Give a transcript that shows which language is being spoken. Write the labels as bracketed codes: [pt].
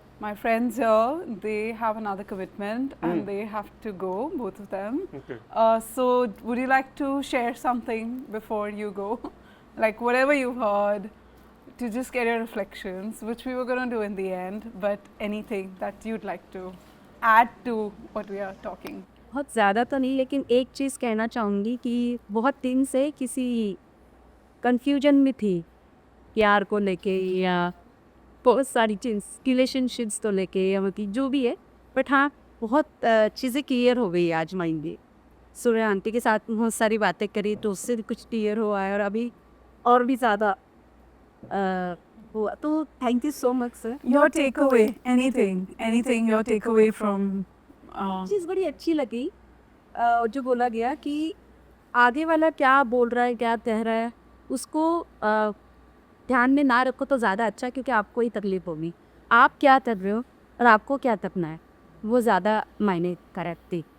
[en] My friends here, they have another commitment and they have to go, both of them. Okay. So would you like to share something before you go? Like whatever you've heard, to just get your reflections, which we were going to do in the end, but anything that you'd like to add to what we are talking. [hi] बहुत ज़्यादा तो नहीं, लेकिन एक चीज़ कहना चाहूँगी कि बहुत दिन से किसी कन्फ्यूजन में थी प्यार को लेके या बहुत सारी चीज़ रिलेशनशिप्स तो लेके या मतलब जो भी है, बट हाँ बहुत चीज़ें क्लियर हो गई आज माइंड में. सूर्या आंटी के साथ बहुत सारी बातें करी तो उससे कुछ क्लियर हुआ है और अभी और भी ज़्यादा हुआ. [en] तो thank you so much sir. Your takeaway, anything your takeaway from [hi] चीज़ बड़ी अच्छी लगी जो बोला गया कि आगे वाला क्या बोल रहा है, क्या कह रहा है, उसको ध्यान में ना रखो तो ज़्यादा अच्छा, क्योंकि आपको ही तकलीफ होगी. आप क्या कर रहे हो और आपको क्या करना है, वो ज़्यादा मायने करती.